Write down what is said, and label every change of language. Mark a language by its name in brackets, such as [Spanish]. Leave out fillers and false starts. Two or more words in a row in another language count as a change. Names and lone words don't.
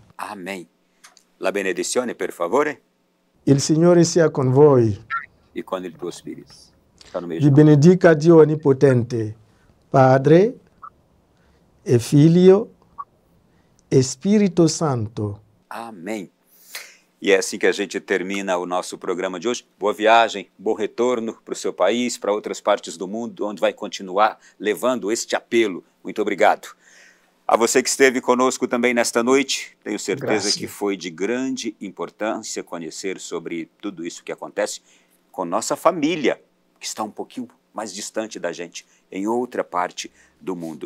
[Italian] Amen. La benedizione, per favore. Il Signore sia con voi. E con il tuo spirito. Vi benedica Dio Onnipotente, Padre e Figlio e Spirito Santo. [Portuguese] Amém. E é assim que a gente termina o nosso programa de hoje. Boa viagem, bom retorno para o seu país, para outras partes do mundo, onde vai continuar levando este apelo. Muito obrigado. A você que esteve conosco também nesta noite, tenho certeza que foi de grande importância conhecer sobre tudo isso que acontece com nossa família, que está um pouquinho mais distante da gente, em outra parte do mundo.